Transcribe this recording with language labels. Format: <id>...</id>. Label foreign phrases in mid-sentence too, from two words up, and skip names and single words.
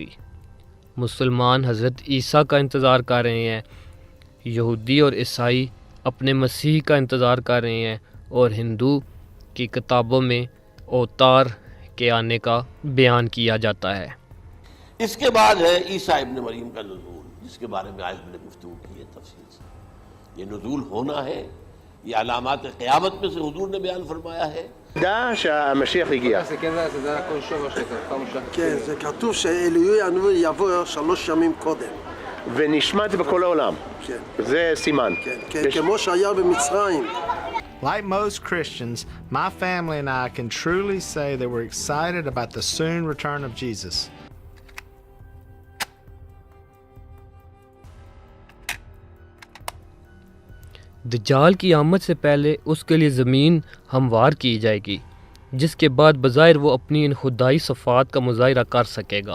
<ur>مسلمان حضرت عیسیٰ کا انتظار کر رہے ہیں، یہودی اور عیسائی اپنے مسیح کا انتظار کر رہے ہیں، اور ہندو کی کتابوں میں اوتار کے آنے کا بیان کیا جاتا ہے۔ اس کے بعد ہے عیسیٰ ابن مریم کا نزول، جس کے بارے میں آج میں نے گفتگو کی ہے تفصیل سے۔ یہ نزول ہونا ہے، یہ علامات قیامت میں سے حضور نے بیان فرمایا ہے۔</ur> <he>דע שהמשיח הגיע. כן, זה כתוב שאליהו הנביא יבוא 3 ימים קודם. ונשמע את זה בכל העולם. כן. זה סימן. כן, כמו שהיה במצרים.</he> <en>Like most Christians, my family and I can truly say that we're excited about the soon return of Jesus.</en> <ur>دجال کی آمد سے پہلے اس کے لیے زمین ہموار کی جائے گی، جس کے بعد بظاہر وہ اپنی ان خدائی صفات کا مظاہرہ کر سکے گا۔</ur>